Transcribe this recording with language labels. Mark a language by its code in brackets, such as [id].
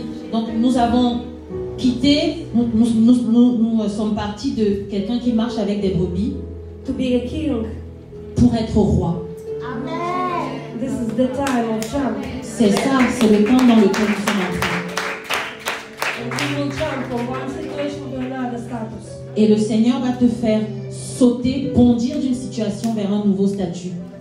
[fr] Donc nous avons quitté, nous sommes partis de quelqu'un qui marche avec des brebis [en] To be a king. [fr] pour être roi. [en] This is the time of jump. [fr] C'est ça, c'est le temps dans lequel nous sommes entrés. [en] And you will jump from one situation to another status. [fr] Et le Seigneur va te faire sauter, bondir d'une situation vers un nouveau statut.